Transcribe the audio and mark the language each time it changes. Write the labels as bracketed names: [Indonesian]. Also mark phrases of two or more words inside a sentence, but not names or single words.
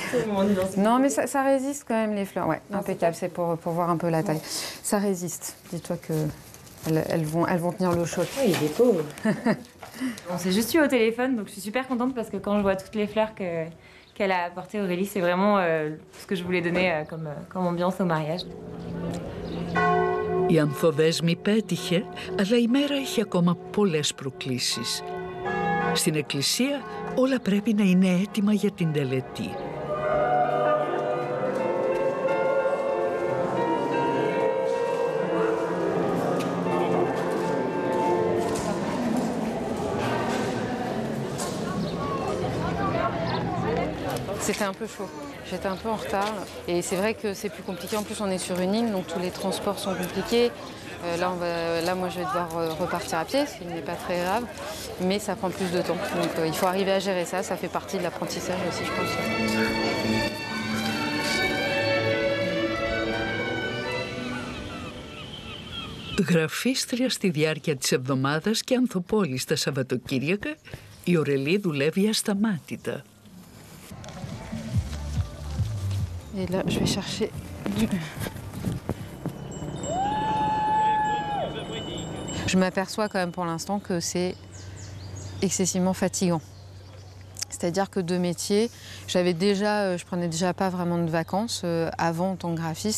[French] Non mais ça résiste quand même les fleurs. Ouais, impeccable, c'est pour voir un peu la taille. Ça résiste. Dis-toi que elles vont tenir l'eau chaude. Oui, il est beau. On s'est juste eu au téléphone, donc je suis super contente parce que quand je vois toutes les fleurs qu'elle a apportées Aurélie, c'est vraiment ce que je voulais donner comme ambiance au mariage. [Greek] Η ανθοδέσμη πέτυχε, αλλά η μέρα έχει ακόμα πολλές προκλήσεις. Στην εκκλησία όλα πρέπει να είναι έτοιμα για την τελετή. [French] C'était un peu chaud. J'étais un peu en retard et c'est vrai que c'est plus compliqué. En plus, on est sur une île, donc tous les transports sont compliqués. Là, moi, je vais devoir repartir à pied, ce qui n'est pas très grave, mais ça prend plus de temps. Donc, il faut arriver à gérer ça. Ça fait partie de l'apprentissage aussi, je pense. [Greek] Γραφίστρια στη διάρκεια της εβδομάδας και ανθοπόλη στα Σαββατοκύριακα, η Ορελή δουλεύει ασταμάτητα. [French] Et là, je vais chercher du... Je m'aperçois quand même pour l'instant que c'est excessivement fatigant. C'est-à-dire que de métier, je prenais déjà pas vraiment de vacances avant en tant que graphiste.